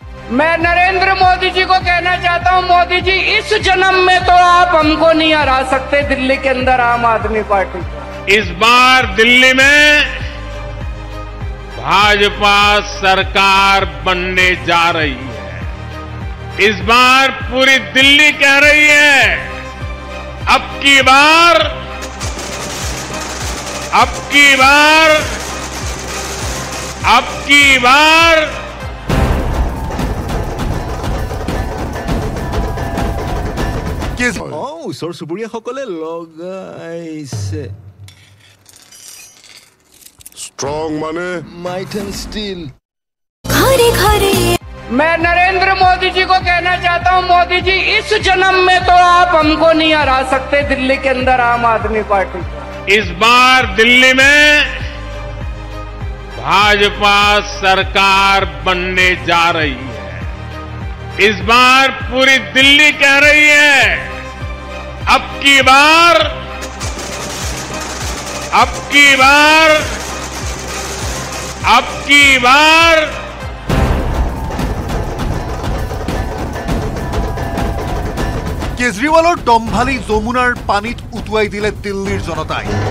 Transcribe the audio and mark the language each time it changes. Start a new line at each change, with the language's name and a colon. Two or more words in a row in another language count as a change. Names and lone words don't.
Hindi: मैं नरेंद्र मोदी जी को कहना चाहता हूं, मोदी जी इस जन्म में तो आप हमको नहीं हरा सकते दिल्ली के अंदर आम आदमी पार्टी। इस बार दिल्ली में भाजपा सरकार बनने जा रही है। इस बार पूरी दिल्ली कह रही है अब की बार
Assamese: ওচৰ চুবুৰীয়াসকলে লগাইছে
Hindi: स्ट्रॉन्ग माने
English: might and steel.
Hindi: घरे घरे मैं नरेंद्र मोदी जी को कहना चाहता हूं, मोदी जी इस जन्म में तो आप हमको नहीं हरा सकते दिल्ली के अंदर आम आदमी पार्टी। इस बार दिल्ली में भाजपा सरकार बनने जा रही है। इस बार पूरी दिल्ली कह रही है अब की बार
Assamese: কেজৰিৱালৰ দম্ভালি যমুনাৰ পানীত উটুৱাই দিলে দিল্লীৰ জনতাই।